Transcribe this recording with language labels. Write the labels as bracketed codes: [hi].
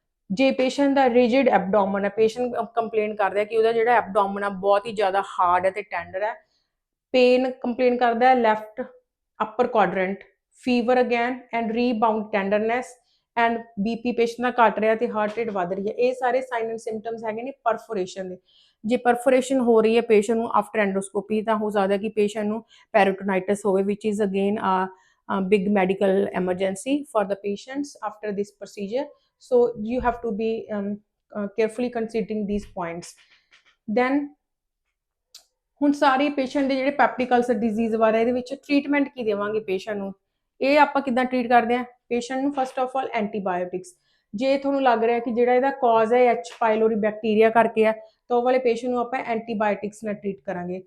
[pa] ਜੇ ਪੇਸ਼ੈਂਟ ਦਾ rigid abdomen ਹੈ, patient complain ਕਰਦਾ ਕਿ ਉਹਦਾ ਜਿਹੜਾ ਐਬਡੋਮਨ ਆ ਬਹੁਤ ਹੀ ਜ਼ਿਆਦਾ ਹਾਰਡ ਹੈ ਤੇ ਟੈਂਡਰ ਹੈ, ਪੇਨ ਕੰਪਲੇਨ ਕਰਦਾ ਹੈ left upper quadrant, fever again and ਰੀਬਾਊਂਡ ਟੈਂਡਰਨੈਸ and BP patient ਦਾ ਘਟ ਰਿਹਾ ਤੇ ਹਾਰਟ ਰੇਟ ਵੱਧ ਰਹੀ ਹੈ, ਇਹ ਸਾਰੇ ਸਾਈਨ ਐਂਡ ਸਿਮਟਮਸ ਹੈਗੇ ਨੇ ਪਰਫੋਰੇਸ਼ਨ ਦੇ। ਜੇ ਪਰਫੋਰੇਸ਼ਨ ਹੋ ਰਹੀ ਹੈ ਪੇਸ਼ੈਂਟ ਨੂੰ ਆਫਟਰ ਐਂਡੋਸਕੋਪੀ, ਤਾਂ ਹੋ ਸਕਦਾ ਕਿ ਪੇਸ਼ੈਂਟ ਨੂੰ ਪੈਰੀਟੋਨਾਈਟਿਸ ਹੋਵੇ, [en] Which is again big medical emergency for the patients after this procedure. So you have to be carefully considering these points. [pa] Then ਹੁਣ ਸਾਰੇ ਪੇਸ਼ੈਂਟ ਦੇ ਜਿਹੜੇ ਪੈਪਟਿਕ ਅਲਸਰ ਡਿਜ਼ੀਜ਼ ਬਾਰੇ ਇਹਦੇ ਵਿੱਚ ਟ੍ਰੀਟਮੈਂਟ ਕੀ ਦੇਵਾਂਗੇ ਪੇਸ਼ੈਂਟ ਨੂੰ, ਇਹ ਆਪਾਂ ਕਿੱਦਾਂ ਟ੍ਰੀਟ ਕਰਦੇ ਹਾਂ ਪੇਸ਼ੈਂਟ ਨੂੰ। ਫਸਟ ਆਫ ਆਲ ਐਂਟੀਬਾਇਓਟਿਕਸ, ਜੇ ਤੁਹਾਨੂੰ ਲੱਗ ਰਿਹਾ ਕਿ ਜਿਹੜਾ ਇਹਦਾ ਕਾਜ਼ ਹੈ H. pylori ਬੈਕਟੀਰੀਆ ਕਰਕੇ ਹੈ, ਤਾਂ ਉਹ ਵਾਲੇ ਪੇਸ਼ੈਂਟ ਨੂੰ ਆਪਾਂ ਐਂਟੀਬਾਇਓਟਿਕਸ ਨਾਲ ਟ੍ਰੀਟ ਕਰਾਂਗੇ।